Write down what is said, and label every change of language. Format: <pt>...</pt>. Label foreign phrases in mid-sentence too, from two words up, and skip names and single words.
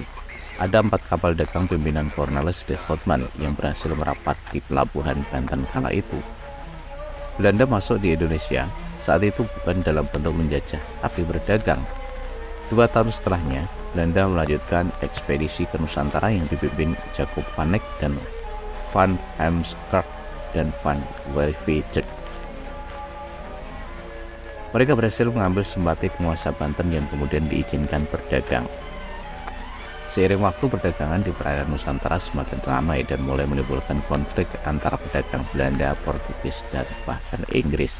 <id>Ada 4 kapal dagang pimpinan Cornelis de Houtman yang berhasil merapat di pelabuhan Banten kala itu. Belanda masuk di Indonesia saat itu bukan dalam bentuk menjajah, tapi berdagang. 2 tahun setelahnya, Belanda melanjutkan ekspedisi ke Nusantara yang dipimpin Jacob van Eyck dan Van Heemskerck dan Van Werveijk. Mereka berhasil mengambil Sempati penguasa Banten yang kemudian diizinkan berdagang. Seiring waktu, perdagangan di perairan Nusantara semakin ramai dan mulai menimbulkan konflik antara pedagang Belanda, Portugis, dan bahkan Inggris.</id>